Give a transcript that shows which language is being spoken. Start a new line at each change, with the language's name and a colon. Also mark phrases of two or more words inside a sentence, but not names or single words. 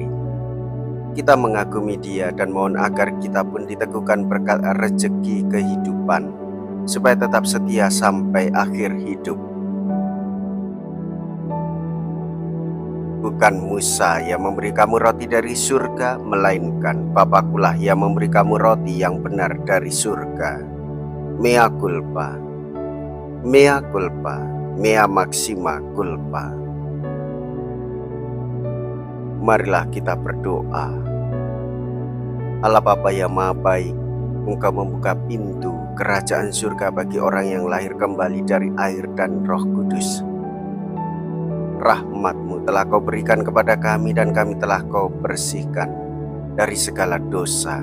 Indonesian: Kita mengagumi dia dan mohon agar kita pun diteguhkan berkat rezeki kehidupan, supaya tetap setia sampai akhir hidup. Bukan Musa yang memberi kamu roti dari surga, melainkan Bapakulah yang memberi kamu roti yang benar dari surga.
Latin: Mea culpa, mea culpa, mea maxima culpa.
Indonesian: Marilah kita berdoa. Allah Bapa yang Maha Baik, Engkau membuka pintu kerajaan surga bagi orang yang lahir kembali dari air dan Roh Kudus. Rahmat-Mu telah Kau berikan kepada kami dan kami telah Kau bersihkan dari segala dosa.